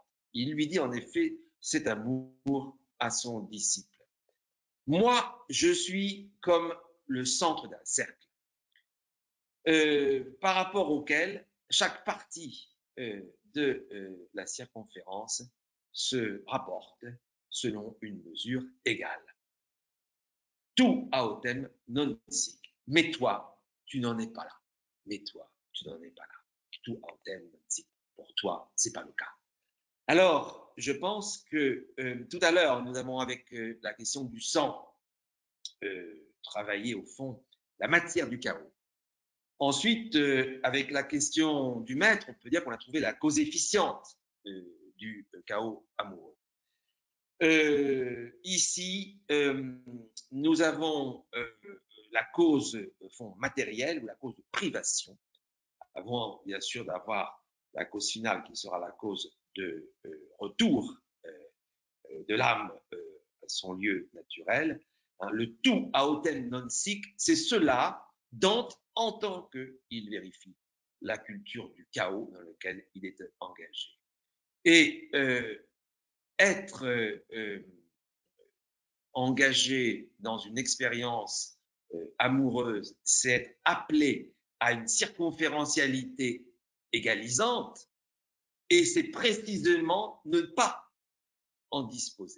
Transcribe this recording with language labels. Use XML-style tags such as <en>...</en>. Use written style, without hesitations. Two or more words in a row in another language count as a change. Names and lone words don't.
<fr>Il lui dit en effet cet amour à son disciple: moi, je suis comme le centre d'un cercle, par rapport auquel chaque partie de la circonférence se rapporte selon une mesure égale.</fr> <la>Tu autem non sic.</la> <fr>Mais toi, tu n'en es pas là. Mais toi, tu n'en es pas là.</fr> <la>Tu autem non sic.</la> <fr>Pour toi, c'est pas le cas. Alors, je pense que tout à l'heure, nous avons, avec la question du sang, travaillé au fond la matière du chaos. Ensuite, avec la question du maître, on peut dire qu'on a trouvé la cause efficiente du chaos amoureux. Ici, nous avons la cause au fond matérielle ou la cause de privation, avant bien sûr d'avoir la cause finale qui sera la cause de retour de l'âme à son lieu naturel. Hein, le</fr> <la>tout autem non sic,</la> <fr>c'est cela Dante en tant qu'il vérifie la culture du chaos dans lequel il est engagé. Et être engagé dans une expérience amoureuse, c'est être appelé à une circonférentialité égalisante, et c'est précisément ne pas en disposer.</fr>